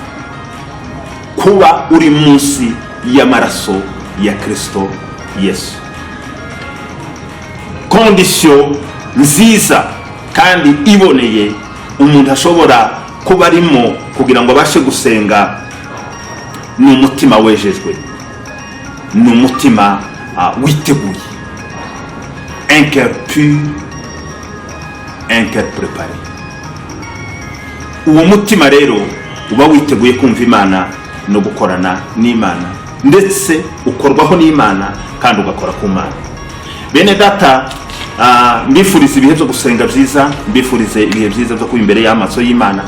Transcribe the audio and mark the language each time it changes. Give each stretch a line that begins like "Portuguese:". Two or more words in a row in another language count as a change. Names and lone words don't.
Kinyarwanda: Kuba uri munsi y'amaraso ya Kristo Yesu, condition nziza kandi iboneye umuntu ashobora kuba arimo kugira ngo abashe gusenga, ni umutima wejejwe, ni umutima witeguye,
French: un cœur pur, un cœur préparé.
Kinyarwanda: Uwo mutima rero uba witeguye kumva Imana no gukorana n'Imana, ndetse ukorwaho n'Imana kandi ugakora ku Mana. Bene data, mbifuriza ibihe byo gusenga byiza, mbifurize ibihe byiza byo kuba imbere y'amaso y'Imana.